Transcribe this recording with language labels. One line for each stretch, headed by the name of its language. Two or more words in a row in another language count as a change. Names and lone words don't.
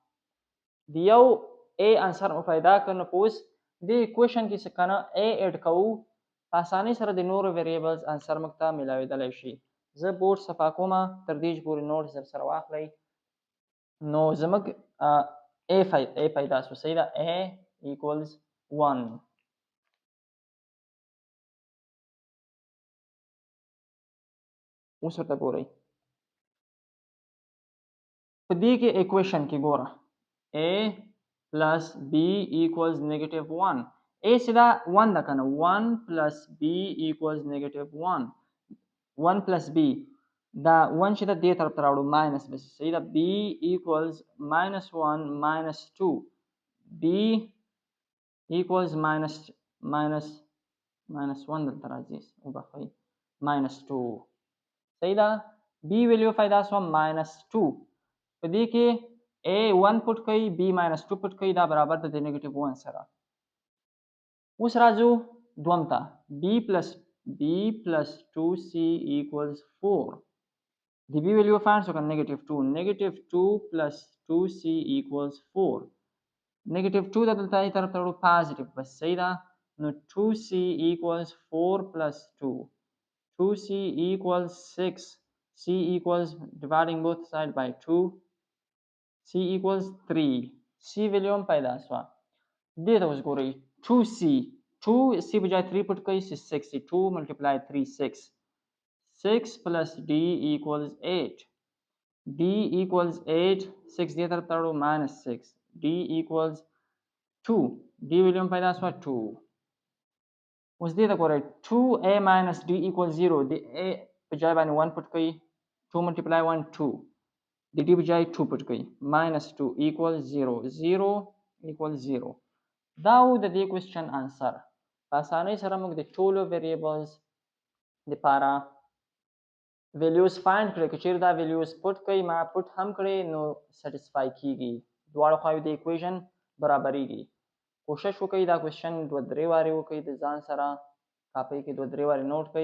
Pashto: د یو A انسر مو پیدا کړ نو په اوس دې اکویشن کې څه کنه a اډ کوو په اسانۍ سره د نورو ویریبلز انسر موږ ته ملاوېدلی شي. زه بورډ صفا کومه تر دې چې پورې نوټس در سره واخلئ. نو زموږ a پیدا شو. صحیح ده.
English: a equals 1.
Pashto: اوس ورته ګورئ په دې کې اکویشن کې ګوره
English: a plus b equals negative 1. a
Pashto: سیدا 1 ده کنه
English: 1 plus b equals negative 1. 1 plus b
Pashto: دا 1 چې ده دې طرف ته راوړو ماینس به شي. صحیح ده.
English: b equals minus 1 minus 2. b equals minus 1
Pashto: دلته راځي وبخئ
English: minus 2.
Pashto: صحیح ده. b ویلیو پیدا شوه minus 2. په دې کې a 1 پټ کوي b minus 2 پټ کوي دا برابر ده د نیگیټیو 1 سره. اوس راځو دوم ته
English: b plus 2c equals 4.
Pashto: د b ویلیو فایند شو کنه نیگیټیو 2.
English: نیگیټیو 2 plus 2c equals 4.
Pashto: نیگیټیو 2 د دلته ای طرف ته وړو پازیټیو بس. صحیح ده. نو
English: 2c equals 4 plus 2. 2c equals 6. c equals dividing both side by 2. c equals 3.
Pashto: c ویلیو هم پیدا شوه. دې ته اوس ګورئ 2c بجای 3 پټ کوي 6.
English: 2 multiply 3 6. 6 plus d equals 8. d equals 8. 6
Pashto: دې طرف ته وړو
English: minus 6. d equals 2.
Pashto: d ویلیو هم پیدا شوه 2. اوس دې ته ګورئ
English: 2a minus d equals 0.
Pashto: د a بجای باندې 1 پټ کوي 2 multiply 1 2. د d بجای 2 پټ کوي
English: minus 2 equals 0. 0 equals 0.
Pashto: دا و د دې کوېسچن انسر. په اسانۍ سره موږ د ټولو ویریبلز دپاره ویلیوز فایند کړئ. که چیرې دا ویلیوز پټ کوئ ما پټ هم کړئ نو سټسفای کیږي. دواړو خواوې د اکویژن برابریږي. کوشش وکړئ دا کوېسچن 2-3 وارې وکړئ د ځان سره کاپۍ کې 2-3 وارې نوټ کړئ.